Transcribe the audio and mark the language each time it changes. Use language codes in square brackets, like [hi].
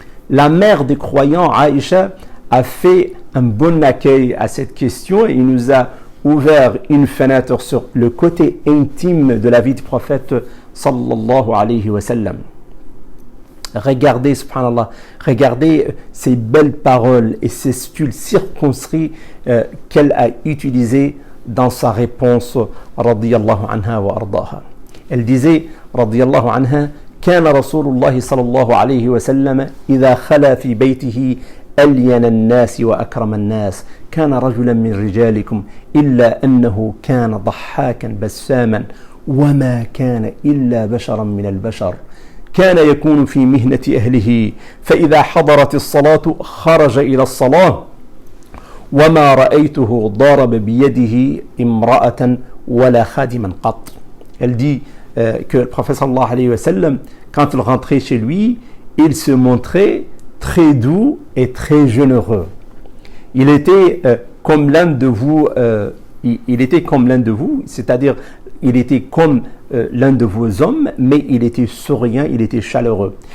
[fr] La mère des croyants, Aïcha, a fait un bon accueil à cette question et il nous a ouvert une fenêtre sur le côté intime de la vie du prophète [ar] sallallahu alayhi wa sallam. [fr] Regardez, subhanallah, regardez ces belles paroles et ces styles circonscrits qu'elle a utilisés dans sa réponse, [ar] radiyallahu anha wa ardaha. [fr] Elle disait, [ar] radiyallahu anha, كان رسول الله صلى الله عليه وسلم إذا خلا في بيته ألين الناس وأكرم الناس كان رجلا من رجالكم إلا أنه كان ضحاكا بساما وما كان إلا بشرا من البشر كان يكون في مهنة أهله فإذا حضرت الصلاة خرج إلى الصلاة وما رأيته ضارب بيده امرأة ولا خادما قط. [fr] Elle dit que le prophète [ar] sallallahu alayhi wa sallam, [fr] quand il rentrait chez lui, il se montrait très doux et très généreux. Il était comme l'un de vous, c'est-à-dire il était comme l'un de vos hommes, mais il était souriant, il était chaleureux.